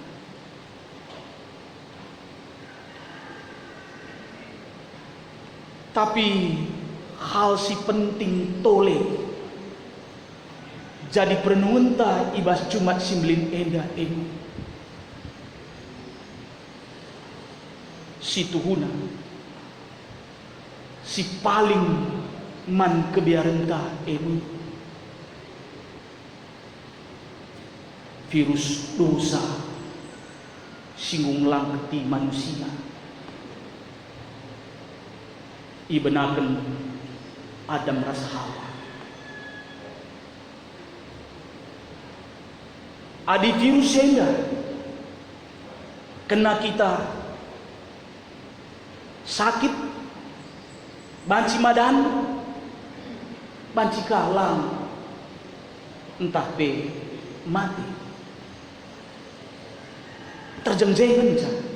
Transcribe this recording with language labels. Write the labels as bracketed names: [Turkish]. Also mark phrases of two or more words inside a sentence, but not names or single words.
[Batak Karo] Tapi hal si penting tole jadi perenunta ibas Jumat simlin enda ini. Si tuhuna si paling man kebiarenta ini virus dosa singgung langketi manusia ibenaken Adam ras Hawa. Adi virus senda kena kita sakit, banci madan, banci kalang, entah pe mati, terjengjengan saja.